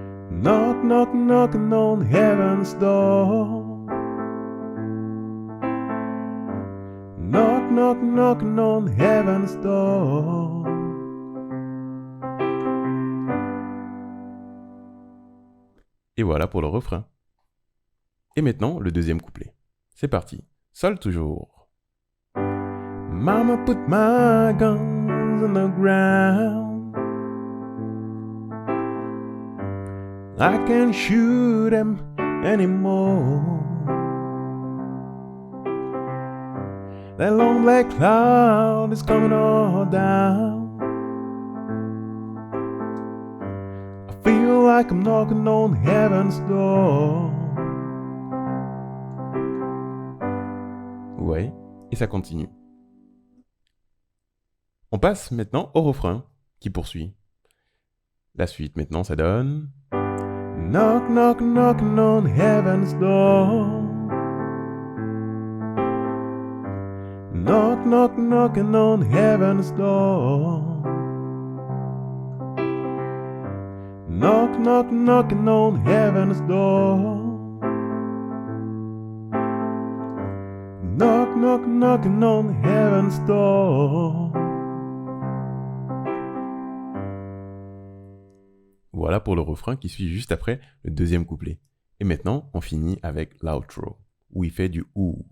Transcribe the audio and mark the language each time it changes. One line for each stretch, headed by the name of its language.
English: Knock, knock, knock on heaven's door. Knock, knock, knock on heaven's door.
French: Et voilà pour le refrain. Et maintenant, le deuxième couplet. C'est parti. Sol toujours.
English: Mama put my guns on the ground. I can't shoot them anymore. That long black cloud is coming all down. I feel like I'm knocking on heaven's door.
French: Ouais, et ça continue. On passe maintenant au refrain qui poursuit. La suite maintenant, ça donne...
English: Knock, knock, knocking on heaven's door. Knock, knock, knocking on heaven's door. Knock, knock, knocking on heaven's door. Knock, knock, knocking on heaven's door.
French: Voilà pour le refrain qui suit juste après le deuxième couplet. Et maintenant, on finit avec l'outro, où il fait du ouh.